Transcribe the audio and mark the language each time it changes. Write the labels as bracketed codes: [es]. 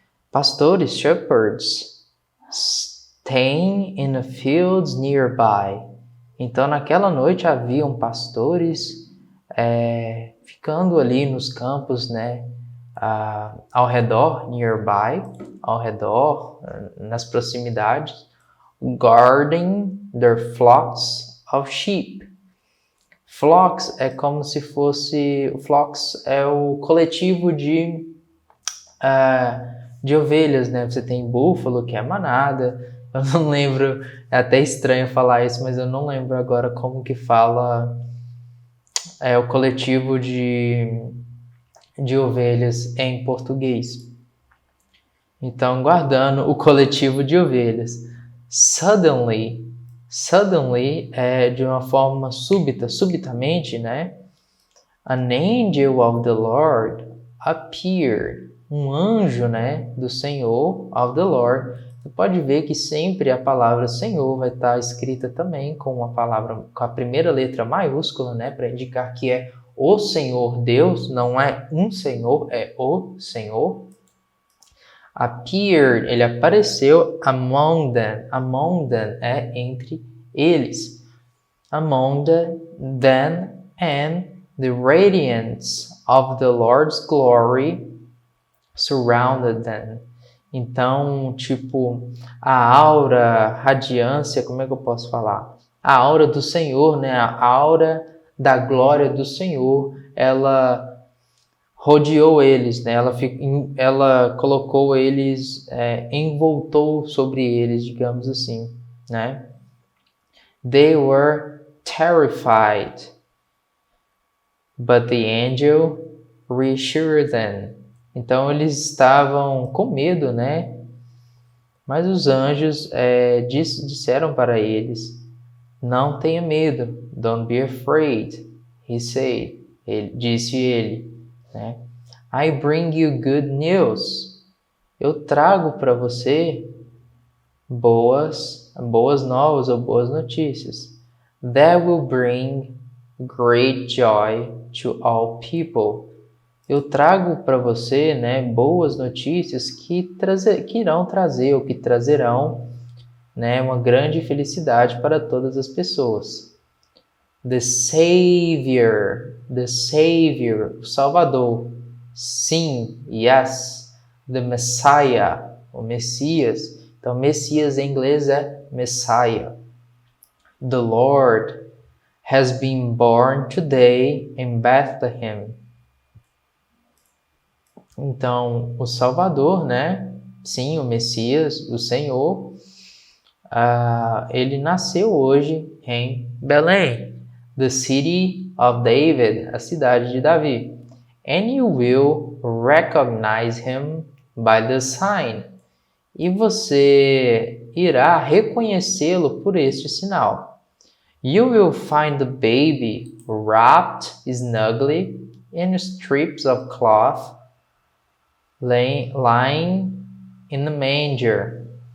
[pt] Pastores, [en] shepherds, staying in the fields nearby. [pt] Então, naquela noite haviam pastores ficando ali nos campos, né? Ao redor, nearby, ao redor, nas proximidades, [en] guarding their flocks of sheep. [pt] Flocks é como se fosse, flocks é o coletivo de ovelhas, né? Você tem búfalo, que é manada, eu não lembro, é até estranho falar isso, mas eu não lembro agora como que fala o coletivo de ovelhas em português. Então, guardando o coletivo de ovelhas. Suddenly é de uma forma súbita, subitamente, né? [en] An angel of the Lord appeared. [pt] Um anjo, né, do Senhor, [en] of the Lord. [pt] Você pode ver que sempre a palavra Senhor vai estar escrita também com a primeira letra maiúscula, né, para indicar que é o Senhor Deus, não é um Senhor, é o Senhor. [en] Appeared, [pt] ele apareceu [en] among them. [pt] Among them é entre eles. [en] Among them and the radiance of the Lord's glory surrounded them. [pt] Então, tipo, a aura, radiância, como é que eu posso falar? A aura do Senhor, né? A aura da glória do Senhor, ela rodeou eles, né? Ela colocou eles, envoltou sobre eles, digamos assim, né? [en] They were terrified, but the angel reassured them. [pt] Então eles estavam com medo, né? Mas os anjos disseram para eles: não tenha medo, [en] don't be afraid, he said. [pt] Disse ele, né? [en] I bring you good news. [pt] Eu trago para você boas novas ou boas notícias. [en] That will bring great joy to all people. [pt] Eu trago para você, né, boas notícias que irão trazer ou que trazerão, né, uma grande felicidade para todas as pessoas. [en] The Savior, [pt] o Salvador. [en] Sim, yes. The Messiah, [pt] o Messias. Então, Messias em inglês é Messiah. [en] The Lord has been born today in Bethlehem. [pt] Então, o Salvador, né? Sim, o Messias, o Senhor, ele nasceu hoje em Belém, [en] the city of David, [pt] a cidade de Davi. [en] And you will recognize him by the sign. [pt] E você irá reconhecê-lo por este sinal. [en] You will find the baby wrapped snugly in strips of cloth, lying in the manger.